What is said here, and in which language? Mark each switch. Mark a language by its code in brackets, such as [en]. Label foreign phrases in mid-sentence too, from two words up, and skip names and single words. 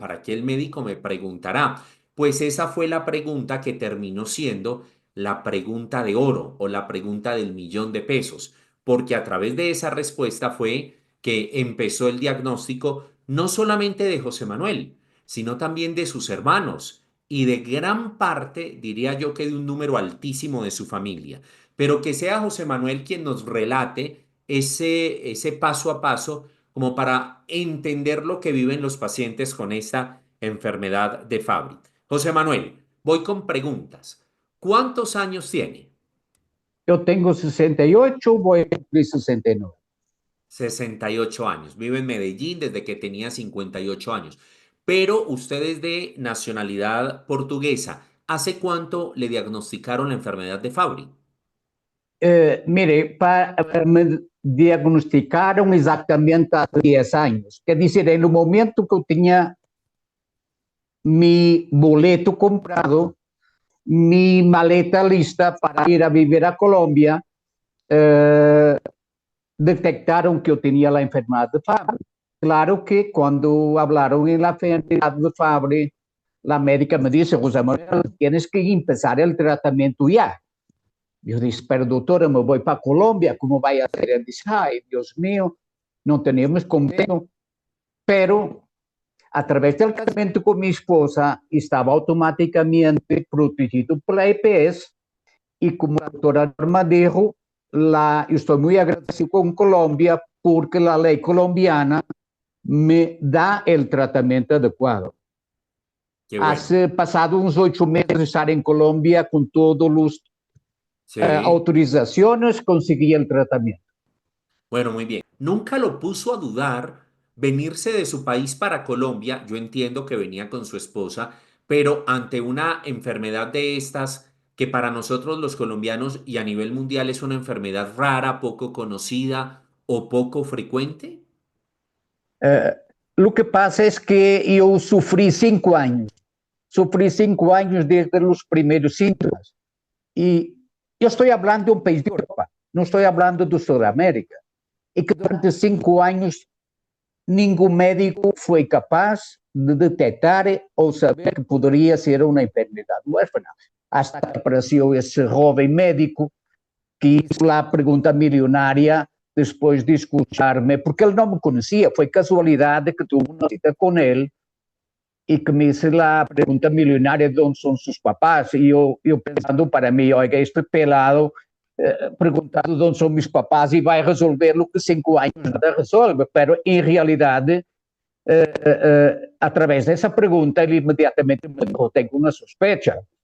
[es] ¿Para qué el médico me preguntará? Pues esa fue la pregunta que terminó siendo la pregunta de oro o la pregunta del millón de pesos, porque a través de esa respuesta fue que empezó el diagnóstico no solamente de José Manuel, sino también de sus hermanos y de gran parte, diría yo que de un número altísimo de su familia. Pero que sea José Manuel quien nos relate ese paso a paso como para entender lo que viven los pacientes con esta enfermedad de Fabry. José Manuel, voy con preguntas. ¿Cuántos años tiene? [pt] Eu tenho 68, vou cumprir 69. [es] 68 años. Vive en Medellín desde que tenía 58 años. Pero usted es de nacionalidad portuguesa. ¿Hace cuánto le diagnosticaron la enfermedad de Fabry? [pt] Mire, me diagnosticaram exatamente há 10 anos. Quer dizer, no momento que eu tinha [es] mi boleto comprado, mi maleta lista [pt] para ir a viver a Colômbia, eh, detectaram que eu tinha a enfermedade de Fabry. [es] Claro que quando hablaron en la enfermedad de Fabry, la médica me dice, José Manuel, tienes que empezar el tratamiento ya. [pt] Eu disse, pero doutora, me vou para a Colômbia, como vai a ser? Ele disse, ai, Deus mío, não temos convênio, pero através do tratamento com minha esposa, estava automaticamente protegido pela EPS e como a doutora Norma dijo, estou muito agradecido com Colômbia porque a lei colombiana me dá o tratamento adequado. [es] Qué bueno. Hace pasado [pt] uns 8 meses de estar em Colômbia com todos os [es] Sí. [pt] autorizações, consegui o tratamento. [es] Bueno, muy bien. Nunca lo puso a dudar venirse de su país para Colombia. Yo entiendo que venía con su esposa, pero ante una enfermedad de estas, que para nosotros los colombianos y a nivel mundial es una enfermedad rara, poco conocida o poco frecuente. [pt] O que passa é que eu sofri 5 anos. Sofri 5 anos desde os primeiros sintomas. E eu estou falando de um país de Europa, não estou falando do Sul-América. E que durante 5 anos nenhum médico foi capaz de detectar ou saber que poderia ser uma enfermidade huérfana. Hasta que apareceu esse jovem médico que hizo a pergunta milionária depois de escuchar-me, porque ele não me conhecia, foi casualidade que tive uma cita com ele e que me hizo a pergunta milionária de onde são seus papás, e eu pensando para mim, oiga, este pelado perguntando de onde são meus papás e vai resolver o que 5 anos nada resolve, pero em realidade, através dessa pergunta, ele imediatamente me dijo, tenho uma sospecha.